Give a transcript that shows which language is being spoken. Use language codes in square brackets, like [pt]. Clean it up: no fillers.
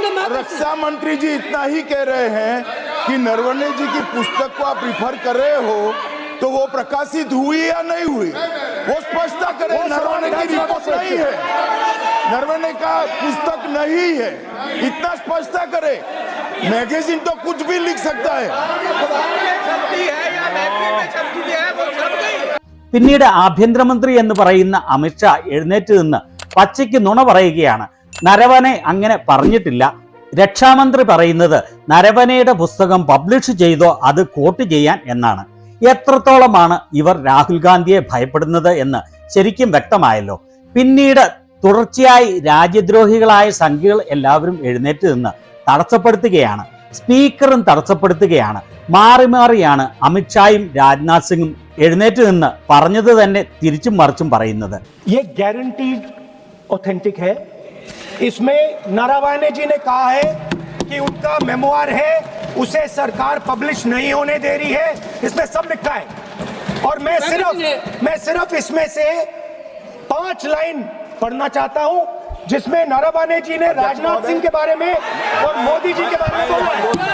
[hi] रक्षा मंत्री जी इतना ही कह रहे हैं कि नरवणे जी की पुस्तक को आप रिफर कर रहे हो तो वो प्रकाशित हुई या नहीं हुई, वो स्पष्ट करे। नरवणे की रिपोर्ट नहीं है, नरवणे का पुस्तक नहीं है, इतना स्पष्ट करे। मैगजीन तो कुछ भी लिख सकता है। [ml] പിന്നീട് ആഭ്യന്തരമന്ത്രി എന്ന് പറയുന്ന അമിത്ഷാ എഴുന്നേറ്റ് നിന്ന് പച്ചയ്ക്ക് നുണ പറയുകയാണ്. നരവനെ അങ്ങനെ പറഞ്ഞിട്ടില്ല. രക്ഷാമന്ത്രി പറയുന്നത് നരവനയുടെ പുസ്തകം പബ്ലിഷ് ചെയ്തോ അത് കോട്ട് ചെയ്യാൻ എന്നാണ്. എത്രത്തോളമാണ് ഇവർ രാഹുൽ ഗാന്ധിയെ ഭയപ്പെടുന്നത് എന്ന് ശരിക്കും വ്യക്തമായല്ലോ. പിന്നീട് തുടർച്ചയായി രാജ്യദ്രോഹികളായ സംഘികൾ എല്ലാവരും എഴുന്നേറ്റ് നിന്ന് തടസ്സപ്പെടുത്തുകയാണ്. സ്പീക്കറും തടസ്സപ്പെടുത്തുകയാണ്. മാറി മാറിയാണ് അമിത്ഷായും രാജ്നാഥ് സിംഗും എഴുന്നേറ്റ് നിന്ന് പറഞ്ഞത് തന്നെ തിരിച്ചും മറിച്ചും പറയുന്നത്. [hi] ये गारंटीड ऑथेंटिक है। इसमें नारावाने जी ने कहा है कि उनका मेमोआर है, उसे सरकार पब्लिश नहीं होने दे रही है, इसमें सब लिखा है। और मैं सिर्फ इसमें से 5 लाइन पढ़ना चाहता हूं जिसमें नारावाने जी ने राजनाथ सिंह के बारे में और मोदी जी के बारे में बोला है।